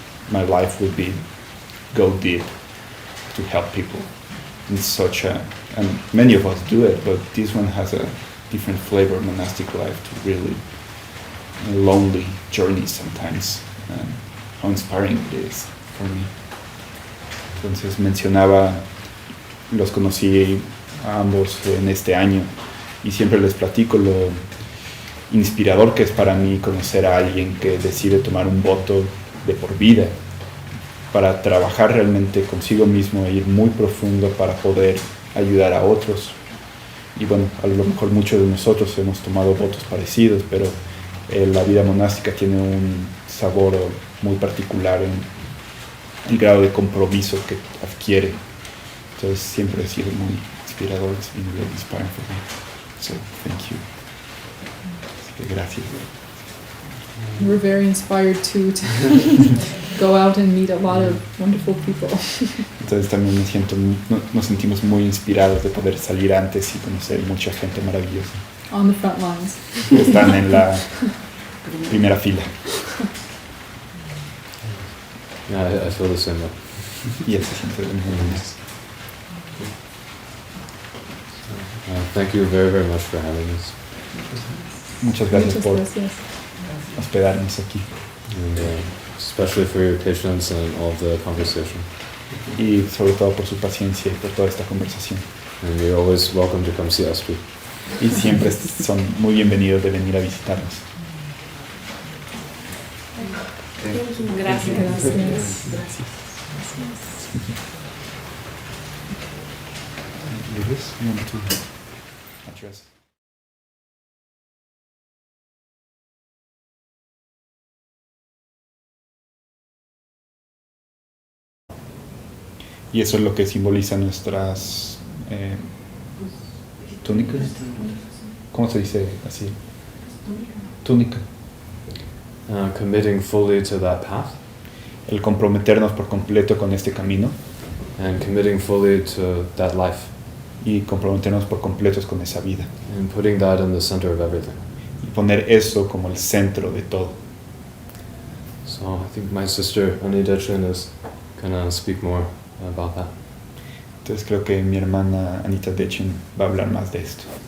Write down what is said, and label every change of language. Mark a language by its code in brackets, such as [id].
[en] My life would be go deep to help people in such a and many of us do it, but this one has a different flavor, monastic life, to really lonely journey sometimes, and how inspiring it is for me. [es] Entonces mencionaba, los conocí a ambos en este año y siempre les platico lo inspirador que es para mí conocer a alguien que decide tomar un voto de por vida para trabajar realmente consigo mismo e ir muy profundo para poder ayudar a otros. Y bueno, a lo mejor muchos de nosotros hemos tomado votos parecidos, pero la vida monástica tiene un sabor muy particular en el grado de compromiso que adquiere. Entonces siempre ha sido muy inspirador, [en] it's been really inspiring for me. So, thank you. [es] Así que gracias. [en] We're very inspired to go out and meet a lot of wonderful people. [es] Entonces también nos sentimos muy inspirados de poder salir antes y conocer mucha gente maravillosa. [en] On the front lines. [es] Están en la primera fila. [en] Yeah, I feel the same way. [es] Y eso siempre es muy bonito. [en] Thank you very, very much for having us. [es] Muchas gracias Muchas por gracias. hospedarnos aquí. [en] And especially for your patience and all of the conversation. [es] Y sobre todo por su paciencia y por toda esta conversación. [en] And you're always welcome to come see us too. [es] Y siempre son muy bienvenidos de venir a visitarnos. Gracias. Gracias. [en] Luis, you want to address? [es] Y eso es lo que simboliza nuestras túnicas. ¿Cómo se dice así? Túnica. [en] Committing fully to that path [es] El comprometernos por completo con este camino [en] and committing fully to that life [es] y comprometernos por completo con esa vida. [en] and putting that in the center of everything. [es] Y poner eso como el centro de todo. [en] So I think my sister Anita Chin is gonna speak more about that. [es] Entonces creo que mi hermana Anita Dechen va a hablar más de esto.